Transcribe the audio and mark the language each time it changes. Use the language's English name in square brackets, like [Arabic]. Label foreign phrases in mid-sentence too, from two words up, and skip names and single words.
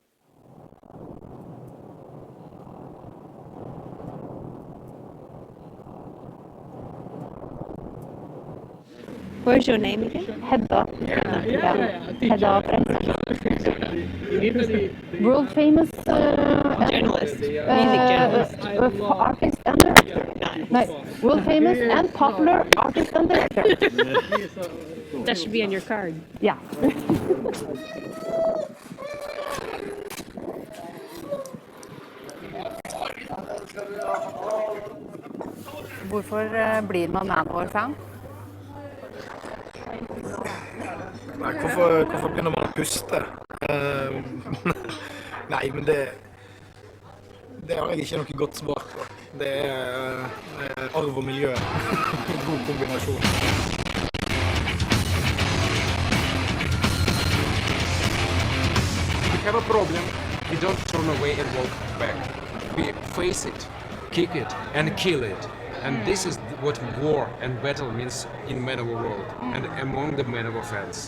[English] Where's your name again? Hedda. Hedda Bremseth. World famous Journalist. Music journalist. Artist and director. No, world famous and popular artist and director. That should be on your card. Yeah. [Norwegian] Hvorfor blir man Manowar-fan? Nei, hvorfor begynner man å puste? Nei, men det har jeg ikke noe godt svar på. Det er arv og miljø. En god kombinasjon. [English] We have a problem, we don't turn away and walk back. We face it, kick it, and kill it. And this is what war and battle means in Manowar world and among the Manowar fans.